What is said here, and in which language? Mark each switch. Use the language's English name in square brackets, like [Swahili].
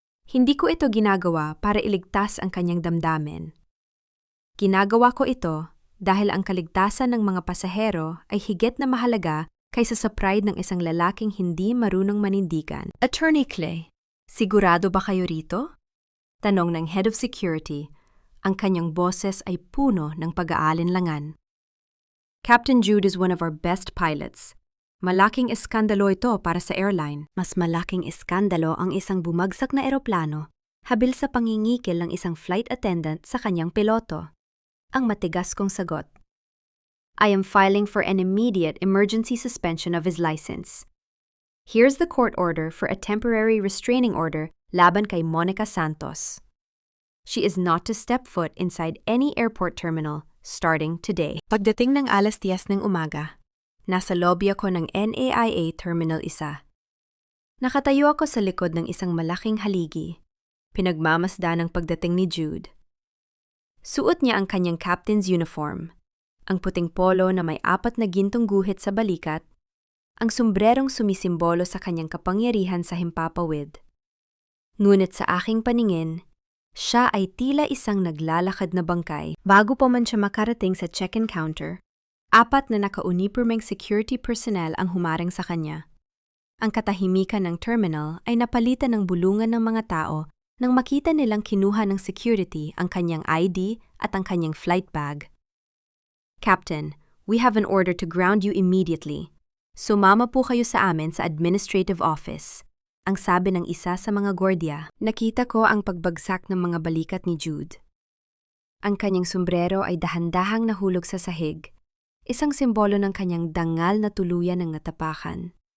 [Filipino] Hindi ko ito ginagawa para iligtas ang kanyang damdamin. Ginagawa ko ito dahil ang kaligtasan ng mga pasahero ay higit na mahalaga kaysa sa pride ng isang lalaking hindi marunong manindigan. Attorney Clay, sigurado ba kayo rito? Tanong ng Head of Security. Ang kanyang boses ay puno ng pag-aalinlangan. [English] Captain Jude is one of our best pilots. [Filipino] Malaking eskandalo ito para sa airline. Mas malaking eskandalo ang isang bumagsak na eroplano habil sa pangingikil ng isang flight attendant sa kanyang piloto. Ang matigas kong sagot. [English] I am filing for an immediate emergency suspension of his license. Here's the court order for a temporary restraining order [Filipino] laban kay Monica Santos. [English] She is not to step foot inside any airport terminal starting today. [Filipino] Pagdating ng 10:00 ng umaga, nasa lobby ako ng NAIA Terminal 1. Nakatayo ako sa likod ng isang malaking haligi. Pinagmamasdan ang pagdating ni Jude. Suot niya ang kanyang captain's uniform, ang puting polo na may 4 na gintong guhit sa balikat, ang sombrerong sumisimbolo sa kanyang kapangyarihan sa himpapawid. Ngunit sa aking paningin, siya ay tila isang naglalakad na bangkay. Bago pa man siya makarating sa check-in counter, 4 na naka-uniformeng security personnel ang humarang sa kanya. Ang katahimikan ng terminal ay napalitan ng bulungan ng mga tao nang makita nilang kinuha ng security ang kanyang ID at ang kanyang flight bag. [English] Captain, we have an order to ground you immediately. [Filipino] Sumama po kayo sa amin sa administrative office. Ang sabi ng isa sa mga gwardiya. Nakita ko ang pagbagsak ng mga balikat ni Jude. Ang kanyang sombrero ay dahan-dahang nahulog sa sahig, isang simbolo ng kanyang dangal na tuluyan ng natapakan.